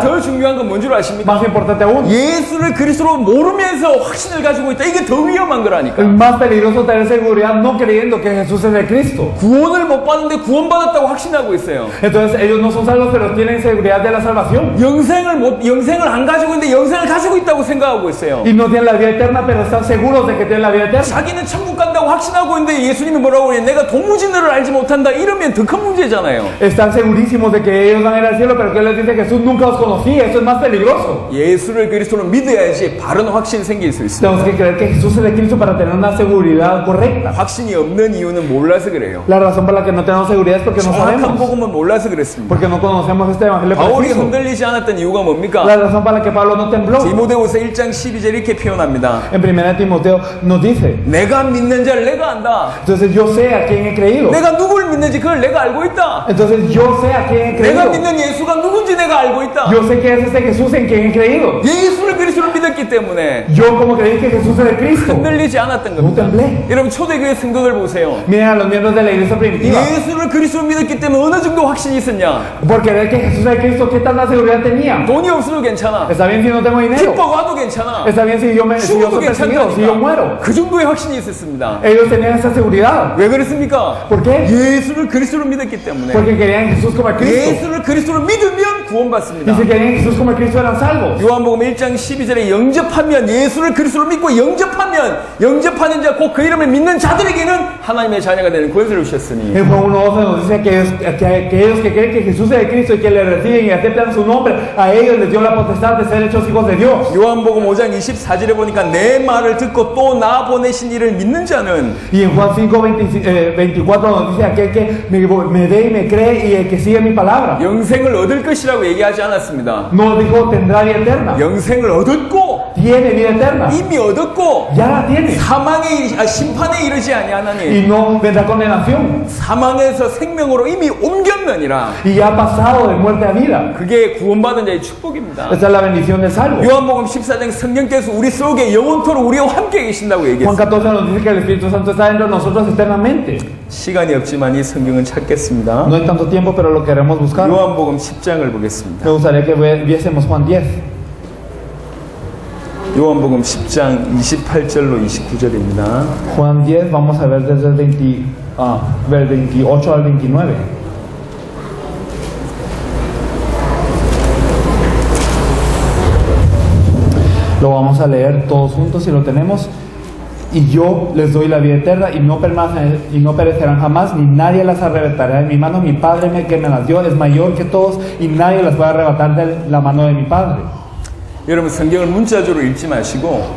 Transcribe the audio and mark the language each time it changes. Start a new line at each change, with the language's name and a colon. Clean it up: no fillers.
Korean: 더 중요한 건 뭔 줄 아십니까?
Spanish: Más importante aún,
Korean: 예수를 그리스도로 모르면서 확신을 가지고 있다. 이게 더 위험한 거라니까.
Spanish: es más peligroso tener seguridad no creyendo que Jesús es el Cristo.
Korean: 구원을 못 받는데 구원받았다고 확신하고 있어요.
Spanish: Entonces ellos no son salvos pero tienen seguridad de la salvación.
Korean: 영생을 안 가지고 있는데 영생을 가지고 있다고 생각하고 있어요.
Spanish: Y no tienen la vida eterna pero están seguros de que tienen la vida eterna.
Korean: 자기는 천국 간다고 확신하고 있는데 예수님이 뭐라고 그래? 내가 도무지 너를 알지 못한다. 이러면 더 큰 문제잖아요.
Spanish: Están segurísimos de que ellos van a ir al cielo pero que les dice Jesús nunca os conocí. Eso es más peligroso.
Korean: 예수를 그리스도로 믿어야지 바른 확신이 생길 수 있어요.
Spanish: Tenemos que creer que Jesús es el Cristo para tener una seguridad correcta.
Korean: 확신이 없는 이유는 몰라서 그래요.
Spanish: La razón por la que no tenemos seguridad es porque no
Korean: 정확한
Spanish: sabemos.
Korean: 복음은 몰라서 그랬습니다.
Spanish: Porque no conocemos este evangelio
Korean: 바울이
Spanish: preciso.
Korean: 흔들리지 않았던 이유가 뭡니까?
Spanish: La razón para la que Pablo no tembló.
Korean: 디모데후서 1장 12절 이렇게 표현합니다.
Spanish: En 1 Timoteo nos dice,
Korean: 내가 믿는 자를 내가 안다.
Spanish: entonces yo sé a quién he creído.
Korean: 내가 누굴 믿는지 그걸 내가 알고 있다.
Spanish: Entonces yo sé a quién he
Korean: 내가
Spanish: creído.
Korean: 믿는 예수가 누군지 내가 알고 있다.
Spanish: Yo sé que es este Jesús en quien he creído.
Korean: 예수를 그리스도로 믿었기 때문에
Spanish: Yo como creí que Jesús es el Cristo.
Korean: 흔들리지 않았던
Spanish: No
Korean: 겁니다.
Spanish: temblé.
Korean: 여러분 초대교회 성도들 보세요.
Spanish: Miren a los miembros de la iglesia primitiva.
Korean: 예수를 그리스도로 믿었기 때문에 어느 정도 확신이 있었냐?
Spanish: Por creer que Jesús es el Cristo, ¿qué tanta seguridad tenía?
Korean: 돈이 없어도 괜찮아.
Spanish: Está bien si no tengo dinero.
Korean: 기뻐 와도 괜찮아.
Spanish: Está bien si yo soy
Korean: 죽어도
Spanish: perseguido, si yo muero.
Korean: 괜찮다니까. 그 정도의 확신이 있었습니다.
Spanish: Ellos tenían esa seguridad.
Korean: 왜 그랬습니까?
Spanish: ¿Por qué?
Korean: 예수를 그리스도로 믿었기 때문에.
Spanish: Porque querían a Jesús como el Cristo.
Korean: 예수를 그리스도로 믿으면 구원받습니다.
Spanish: Y si querían a Jesús como el Cristo eran salvos.
Korean: 요한복음 1장 12절에 영접하면 예수를 그리스도로 믿고 영접하는 자 곧 그 이름을 믿는 자들에게는 하나님의 자녀가 되는 권세를 주셨으니.
Spanish: En Juan 1:12 nos dice que ellos que creen que Jesús es el Cristo y que le reciben y aceptan su nombre, a ellos les dio la potestad de ser hechos hijos de Dios.
Korean: 요한복음 5장 24절에 보니까 내 말을 듣고 또 나 보내신 이를 믿는 자는
Spanish: Y en Juan 5:24 nos dice aquel que me ve y me cree y el que sigue mi palabra.
Korean: 영생을 얻을 것이라고 얘기하지 않았습니다.
Spanish: No dijo tendrá vida eterna.
Korean: 영생을 얻었고
Spanish: Tiene vida eterna.
Korean: 이미 얻었고
Spanish: Ya la tiene.
Korean: 심판에 이르지 아니하나니
Spanish: Y no vendrá condenación.
Korean: 사망에서 생명으로 이미 옮겼느니라.
Spanish: Y ya ha pasado de muerte a vida.
Korean: 그게 구원받은 자의 축복입니다.
Spanish: Esta es la bendición del salvo.
Korean: 요한복음 14장 성령께서 우리 속에 영원토록 우리와 함께 계신다고
Spanish: Juan
Korean: 얘기했습니다.
Spanish: 14 nos dice que el Espíritu Santo está dentro de nosotros eternamente.
Korean: 시간이 없지만 이 성경은 찾겠습니다.
Spanish: No hay tanto tiempo, pero lo queremos buscar.
Korean: 요한복음 10장을 보겠습니다.
Spanish: Me gustaría que viésemos Juan 10.
Korean: 요한복음 10장 28절로 29절입니다.
Spanish: Juan 10, vamos a ver desde el 28 al 29. Lo vamos a leer todos juntos si lo tenemos. y yo les doy la vida eterna y no perecerán jamás, ni nadie las arrebatará de mi mano. Mi Padre que me las dio es mayor que todos y nadie las puede arrebatar de la mano de mi Padre.
Korean: 여러분 성경을 문자적으로 읽지 마시고